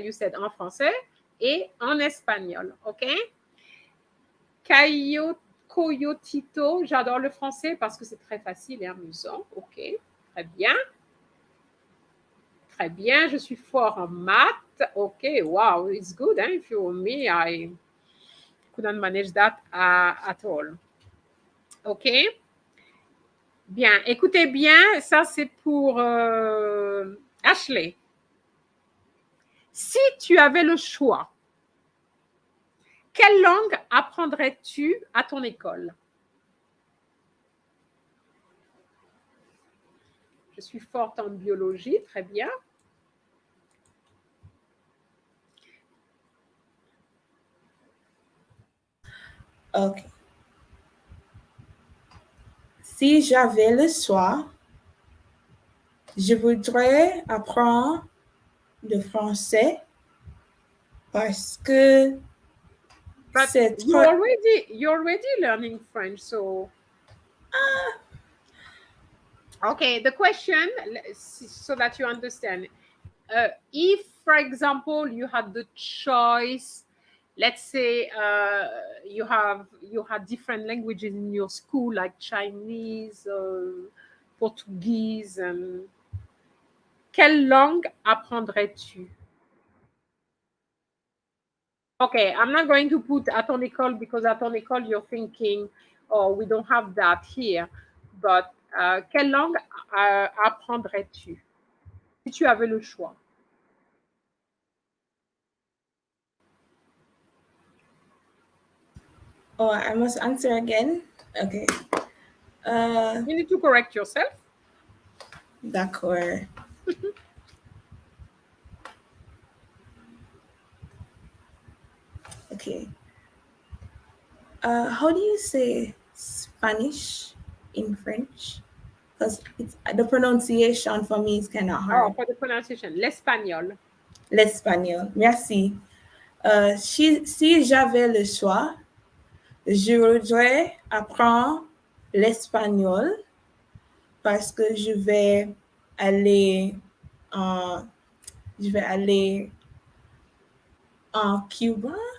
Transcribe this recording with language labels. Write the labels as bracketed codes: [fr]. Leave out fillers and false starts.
[en] You said [fr] en français et en espagnol. OK? Coyotito, j'adore le français parce que c'est très facile et amusant. OK, très bien. Très bien, je suis fort en maths. [en] OK, wow, it's good. Hein? If you were me, I couldn't manage that at all. OK? [fr] Bien, écoutez bien, ça c'est pour Ashley. Si tu avais le choix, quelle langue apprendrais-tu à ton école? Je suis forte en biologie, très bien. [en] OK. [fr] Si j'avais le choix, je voudrais apprendre le français parce que c'est [en] you're already learning French, so okay, the question, so that you understand, if, for example, you had the choice, let's say you had different languages in your school, like Chinese, Portuguese, [fr] quelle langue apprendrais-tu? [en] Okay, I'm not going to put [fr] à ton école [en] because à ton école you're thinking, oh, we don't have that here. [fr] But quelle langue apprendrais-tu si tu avais le choix? [en] Oh, I must answer again? Okay. You need to correct yourself. [fr] D'accord. [en] Okay. How do you say Spanish in French? Because the pronunciation for me is kind of hard. Oh, for the pronunciation, [fr] l'espagnol. L'espagnol. Merci. Si j'avais le choix, je voudrais apprendre l'espagnol parce que aller en, je vais aller en Cuba.